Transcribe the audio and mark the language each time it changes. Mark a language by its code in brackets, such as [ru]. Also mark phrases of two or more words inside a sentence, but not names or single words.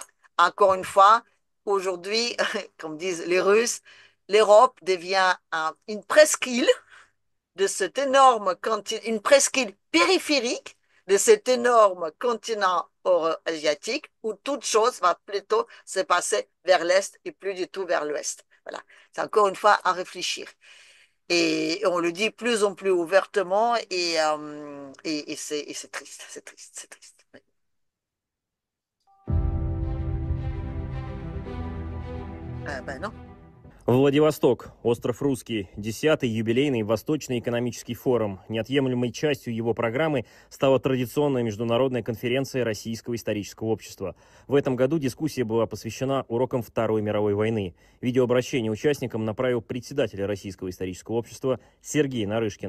[fr] Encore une fois, aujourd'hui, comme disent les Russes, l'Europe devient une presqu'île de cet énorme continent, une presqu'île périphérique de cet énorme continent asiatique où toute chose va plutôt se passer vers l'Est et plus du tout vers l'Ouest. Voilà. C'est encore une fois à réfléchir. Et on le dit plus en plus ouvertement et c'est triste, c'est triste, c'est triste. Ben non. [ru] Владивосток, остров Русский, 10-й юбилейный Восточный экономический форум. Неотъемлемой частью его программы стала традиционная международная конференция Российского исторического общества. В этом году дискуссия была посвящена урокам Второй мировой войны. Видеообращение участникам направил председатель Российского исторического общества Сергей Нарышкин.